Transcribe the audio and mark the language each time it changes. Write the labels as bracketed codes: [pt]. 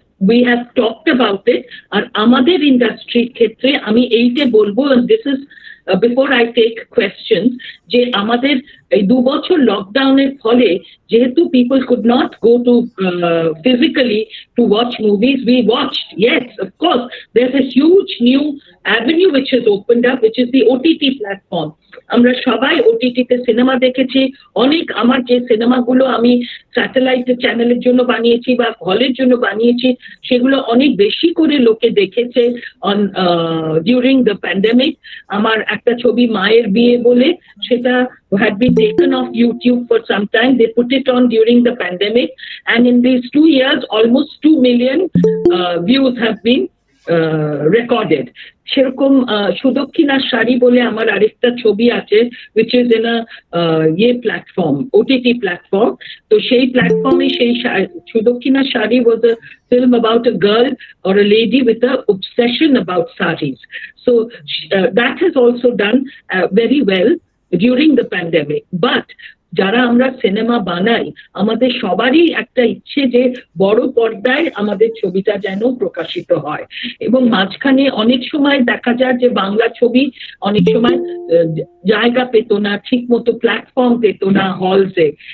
[en] We have talked about it. [bn] আর আমাদের industry ক্ষেত্রে আমি এইটা বলবো, [en] and this is before I take questions, [bn] যে আমাদের এই 2 বছর লকডাউনের ফলে যেহেতু [en] people could not go to physically to watch movies, we watched. Yes, of course, there's a huge new avenue which has opened up, which is the OTT platform. [bn] আমরা সবাই ওটিটিতে cinema দেখেছি। অনেক আমার যে সিনেমাগুলো আমি স্যাটেলাইট চ্যানেলের জন্য বানিয়েছি বা হলের জন্য বানিয়েছি, সেগুলো অনেক বেশি করে লোকে দেখেছে [en] On during the pandemic. [bn] আমার একটা ছবি মায়ের বিয়ে বলে, সেটা [en] had been taken off YouTube for some time. They put it on during the pandemic, and in these 2 years almost 2 million views have been recorded. [bn] সেরকম সুদক্ষিণার শাড়ি বলে আমার আরেকটা ছবি আছে, [en] which is in a platform, OTT platform. [bn] তো সেই প্ল্যাটফর্মে সেই সুদক্ষিণার sari [en] was a film about a girl or a lady with a obsession about saris. So that has also done very well during the pandemic. [bn] But যারা আমরা cinema বানাই, আমাদের সবারই একটা ইচ্ছে যে বড় পর্দায় আমাদের ছবিটা যেন প্রকাশিত হয়। এবং মাঝখানে অনেক সময় দেখা যায় যে বাংলা ছবি অনেক সময় জায়গা পেত না, ঠিক মতো প্ল্যাটফর্ম পেত না হলসে।